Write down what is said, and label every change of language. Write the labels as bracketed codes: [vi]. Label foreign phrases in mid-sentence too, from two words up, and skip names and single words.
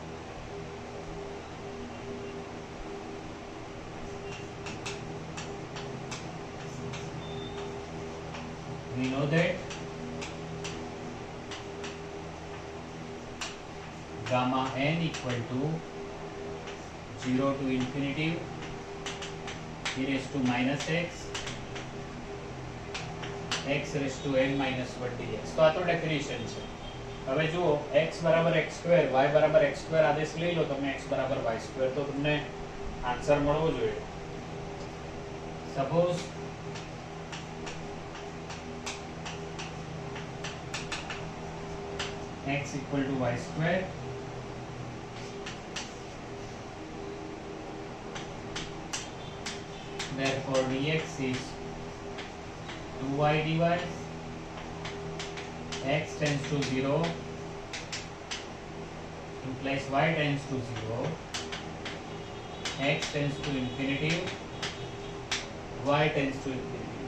[en] We know that gamma n equal to 0 to infinity e raised to minus x raised to n minus 1 dx. [gu] તો આ તો ડેફિનેશન છે. હવે જુઓ x બરાબર x2 y બરાબર x2 આદેશ લઈ લો તમે x બરાબર y2 તો તમને આન્સર મળવો જોઈએ. [en] સપોઝ x equal to y2, therefore dx is 2y dy, x tends to 0 implies y tends to 0, x tends to infinity, y tends to infinity.